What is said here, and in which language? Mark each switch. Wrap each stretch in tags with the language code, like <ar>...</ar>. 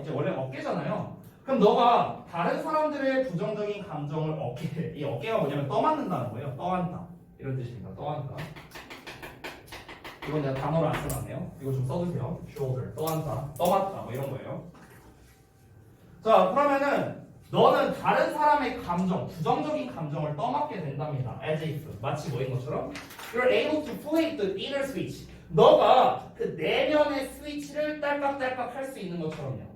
<ko>이제 원래 어깨잖아요. 그럼 너가 다른 사람들의 부정적인 감정을 이 어깨가 뭐냐면 떠맡는다는 거예요. 떠안다 이런 뜻입니다. 떠안다. 이건 내가 단어를 안 써놨네요. 이거 좀 써주세요. shoulder, 떠안다, 떠맡다 뭐 이런 거예요. 자, 그러면은 너는 다른 사람의 감정, 부정적인 감정을 떠맡게 된답니다.</ko> <en>as if,</en> <ko>마치 뭐인 것처럼</ko> <en>you're able to flip the inner switch.</en> <ko>너가 그 내면의 스위치를 딸깍딸깍 할 수 있는 것처럼요.</ko>